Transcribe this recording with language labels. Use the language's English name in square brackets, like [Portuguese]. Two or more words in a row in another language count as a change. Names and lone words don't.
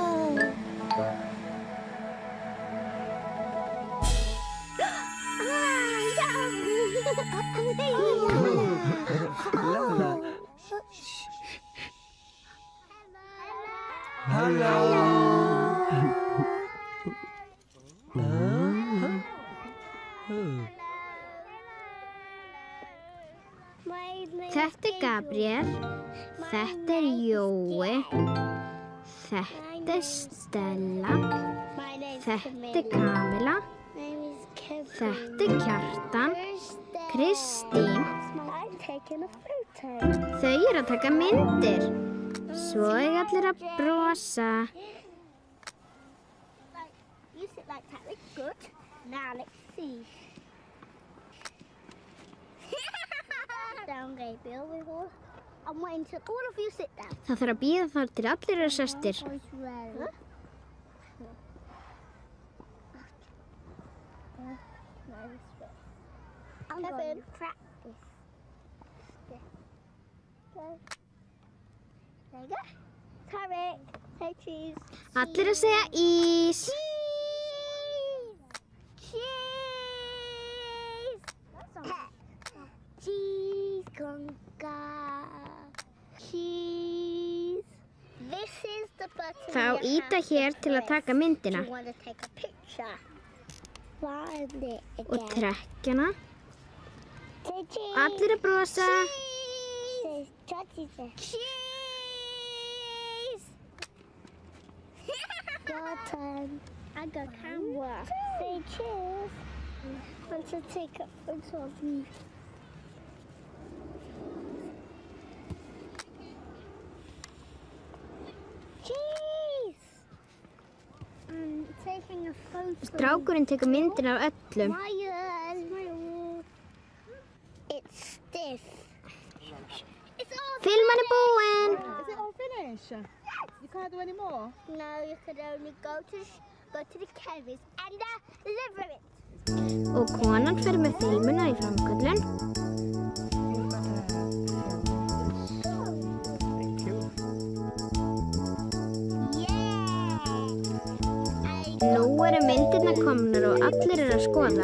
[English] Lala. Hello. [Icelandic] Þetta Gabriel, þetta Jói, þetta Stella, þetta Kamila, þetta Kjartan, Kristín. Þau að taka myndir. Svo allir að brosa. [English] You sit like that, that's good. Now let's see. Down, Gabriel. I'm waiting till all of you sit down. [Icelandic] Það þarf að bíða þar til allir eru sestir. [English] Huh? I'm going to practice. Okay. There you go. Tarek, say cheese. [Icelandic] Allir að segja ís. [English] Cheese! Cheese conga. Cheese. This is the button. [Icelandic] Þá íta hér til að taka myndina. [English] You want to take a picture. Find it again. [Icelandic] Og trekkjana. [English] Say cheese. [Icelandic] Allir að brosa. [English] Cheese. Cheese. Your turn. I got camera. Say cheese. Want to take a photo of me. Cheese. I'm taking a photo. [Icelandic] Strákurinn tekur myndir af öllum. [English] It's stiff. [Icelandic] Filman búinn. [English] Is it all finished? Yes. You can't do any more? No, you could only go to the chemist and deliver it. [Icelandic] Og konan fer með filmuna í framköllun. Nú eru myndirnar komnar og allir eru að skoða.